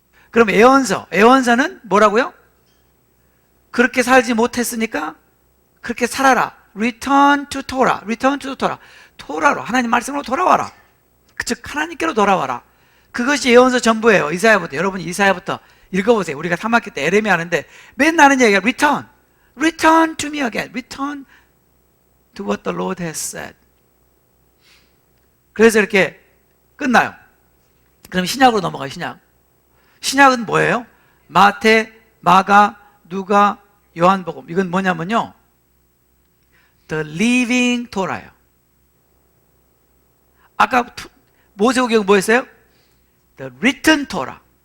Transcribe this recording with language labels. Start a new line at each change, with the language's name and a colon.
Korean: 그럼 애원서는 뭐라고요? 그렇게 살지 못했으니까 그렇게 살아라.
English: Return to Torah. Return to Torah.
Korean: 토라로, 하나님 말씀으로 돌아와라. 즉 하나님께로 돌아와라. 그것이 예언서 전부예요. 이사야부터. 여러분 이사야부터 읽어보세요. 우리가 3학기 때 에레미야 하는데 맨날 하는 얘기가 Return.
English: Return to me again. Return to what the Lord has said.
Korean: 그래서 이렇게 끝나요. 그럼 신약으로 넘어가요. 신약은 뭐예요? 마태, 마가, 누가, 요한복음. 이건 뭐냐면요,
English: The Living Torah예요.
Korean: 아까 모세오경은 뭐였어요?
English: The Written Torah.